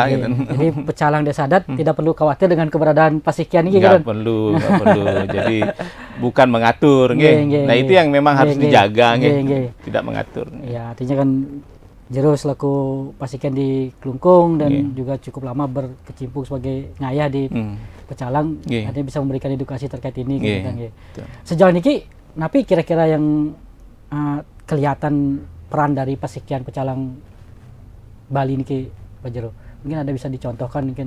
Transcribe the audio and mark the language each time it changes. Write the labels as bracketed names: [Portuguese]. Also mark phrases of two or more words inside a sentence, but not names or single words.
[Indonesian] Jadi pecalang desa adat tidak perlu khawatir dengan keberadaan pasikian ini. Nggak perlu. Jadi bukan mengatur. Nah itu yang memang harus dijaga. Tidak mengatur. Ya artinya kan Jero selaku pasikian di Klungkung dan juga cukup lama berkecimpung sebagai ngayah di pecalang, artinya bisa memberikan edukasi terkait ini. Sejauh ini napi kira-kira yang kelihatan peran dari pasikian pecalang Bali ini Pak Jero, mungkin ada bisa dicontohkan mungkin